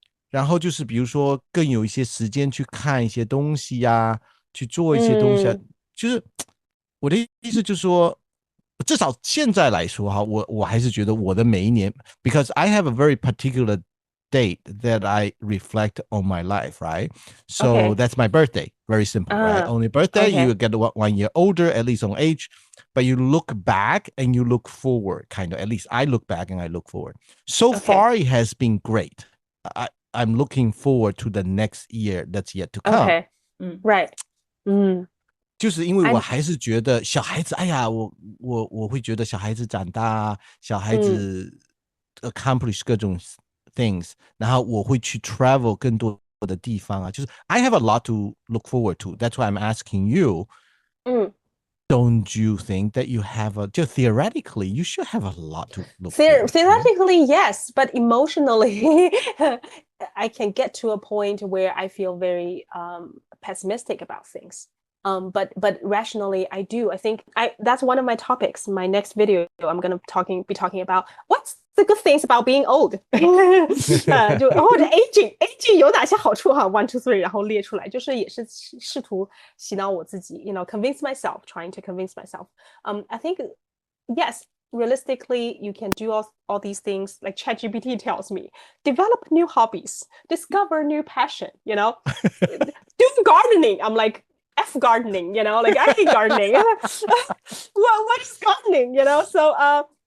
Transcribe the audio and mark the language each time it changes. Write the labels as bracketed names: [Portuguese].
[Chinese] 然后就是比如说更有一些时间去看一些东西呀，去做一些东西就是我的意思就是说，至少现在来说我还是觉得我的每一年 [English] because I have a very particular date that I reflect on my life, right? So that's my birthday. Very simple, right? On your birthday, you get 1 year older, at least on age, but you look back and you look forward, kind of. At least I look back and I look forward. So far, it has been great. I'm looking forward to the next year that's yet to come. Okay, right. [Chinese] 就是因为我还是觉得小孩子，哎呀，我会觉得小孩子长大，小孩子 accomplish 各种 things， 然后我会去 travel 更多的地方啊，就是 [English] I have a lot to look forward to. That's why I'm asking you. Don't you think that you have just theoretically, you should have a lot to look forward to? Theoretically, yes, but emotionally, I can get to a point where I feel very pessimistic about things. But rationally, I do. I think that's one of my topics. My next video, I'm gonna be talking about what's the good things about being old. [Chinese] 就或者 aging 有哪些好处哈？1, 2, 3，然后列出来，就是也是试图洗脑我自己， [English] convince myself, trying to convince myself. I think yes. Realistically, you can do all these things like ChatGPT tells me. Develop new hobbies, discover new passion. Do gardening. I'm like. F gardening, like I hate gardening. what is gardening, So